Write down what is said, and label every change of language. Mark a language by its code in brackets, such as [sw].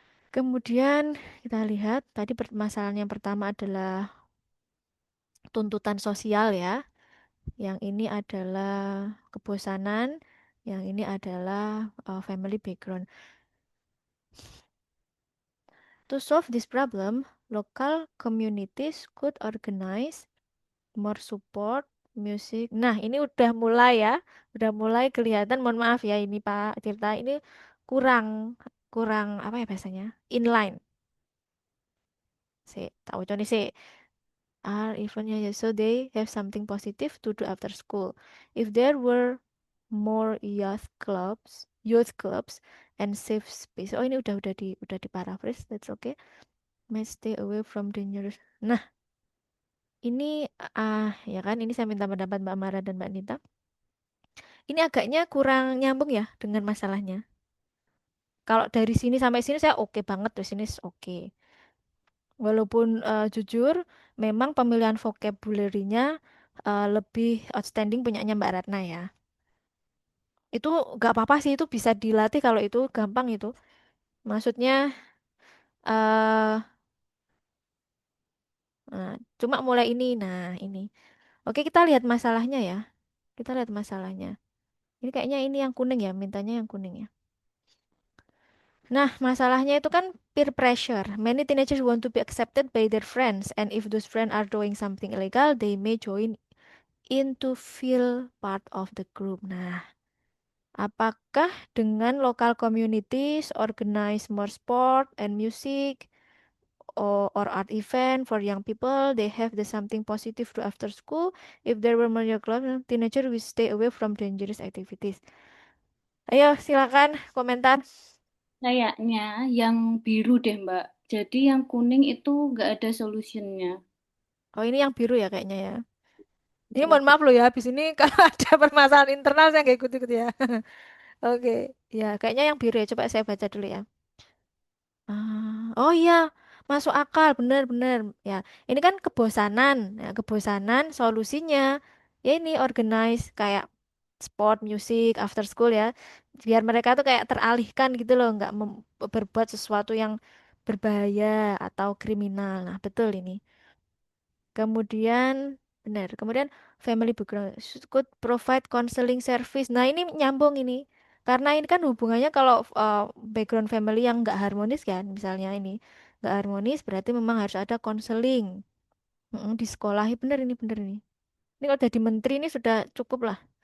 [id] Kemudian kita lihat tadi permasalahan yang pertama adalah tuntutan sosial ya. Yang ini adalah kebosanan, yang ini adalah family background. [en] To solve this problem, local communities could organize more support music. [id] Nah, ini udah mulai ya, udah mulai kelihatan. Mohon maaf ya, ini Pak Tirta ini kurang kurang apa ya bahasanya? Inline. Sih, tahu contohnya sih. Are eventnya ya, [en] so they have something positive to do after school. If there were more youth clubs and safe space. [id] Oh, ini udah di paraphrase, [en] that's okay. May stay away from dangerous. [id] Nah, ini ya kan ini saya minta pendapat Mbak Mara dan Mbak Nita. Ini agaknya kurang nyambung ya dengan masalahnya. Kalau dari sini sampai sini saya oke banget tuh sini oke. Walaupun jujur memang pemilihan vocabulary-nya lebih outstanding punyanya Mbak Ratna ya. Itu gak apa-apa sih itu bisa dilatih kalau itu gampang itu. Maksudnya eh cuma mulai ini. Nah, ini. Oke, kita lihat masalahnya ya. Kita lihat masalahnya. Ini kayaknya ini yang kuning ya, mintanya yang kuning ya. Nah, masalahnya itu kan peer pressure. [en] Many teenagers want to be accepted by their friends, and if those friends are doing something illegal, they may join in to feel part of the group. [id] Nah, apakah dengan [en] local communities organize more sport and music or art event for young people, they have the something positive to after school. If there were more clubs, teenager will stay away from dangerous activities. [id] Ayo, silakan komentar. Kayaknya yang biru deh, Mbak. Jadi yang kuning itu nggak ada solutionnya. Oh, ini yang biru ya kayaknya ya. Ini Coba mohon aku. maaf loh ya, habis ini kalau ada permasalahan internal saya nggak ikut-ikut ya. Oke, ya kayaknya yang biru ya. Coba saya baca dulu ya. Oh iya, masuk akal, bener-bener. Ya, ini kan kebosanan. Ya, kebosanan solusinya ya ini organize kayak sport, music, after school ya. Biar mereka tuh kayak teralihkan gitu loh, nggak berbuat sesuatu yang berbahaya atau kriminal. Nah, betul ini. Kemudian, benar. Kemudian [en] family background could provide counseling service. [id] Nah, ini nyambung ini. Karena ini kan hubungannya kalau background family yang nggak harmonis kan, misalnya ini nggak harmonis, berarti memang harus ada counseling. Di sekolah, bener ini, bener ini. Ini kalau jadi menteri ini sudah cukup lah.